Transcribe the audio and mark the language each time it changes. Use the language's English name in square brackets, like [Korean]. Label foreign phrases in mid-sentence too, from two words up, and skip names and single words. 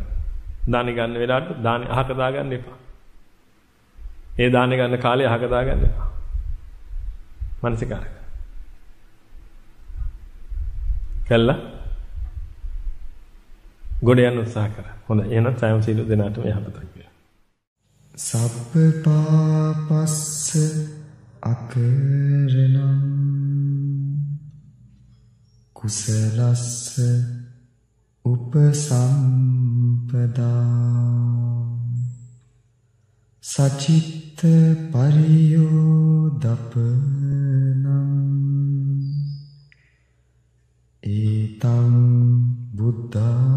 [Sinhala] දානි ගන්න වෙලාවට දානි අහක දාගන්න එපා. ඒ දානි ගන්න කාලේ අහක දාගන්න එපා. මානසිකාර කරන්න. කළා ගොඩ යන්න උත්සාහ කරා. හොඳයි. එහෙනම් සයම් සීල දෙනාටම යහපතක් වේවා. [Pali] සබ්බ පාපස්ස අකරණං කුසලස්ස උපසම්පදා සචිත්ත පරියෝදපනං ඒතං බුද්ධා